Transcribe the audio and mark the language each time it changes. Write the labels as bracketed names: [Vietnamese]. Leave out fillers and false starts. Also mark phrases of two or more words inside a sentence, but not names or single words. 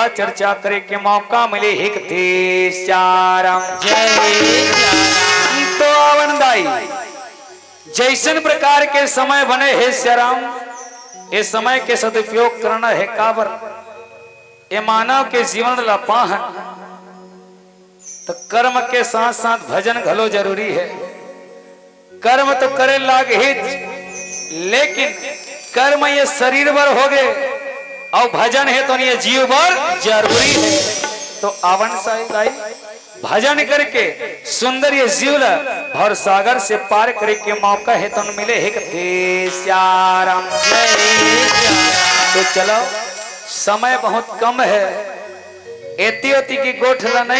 [Chhattisgarhi] चर्चा करे के मौका मिले हिक थे श्याराम जय तो आवनदाई जैसन प्रकार के समय बने है श्याराम ये समय के सदुपयोग करना है काबर ये मानव के जीवन ला पाहन तो कर्म के साथ साथ भजन घलो जरूरी है कर्म तो करे लाग ही लेकिन कर्म ये शरीर भर हो गए और भजन है तो ये जीव भर जरूरी है तो आवन साई भजन करके सुंदर ये जीव भर सागर से पार करे के मौका है तो मिले है श्याराम तो चलो समय बहुत कम है एती ओती की गोठला नहीं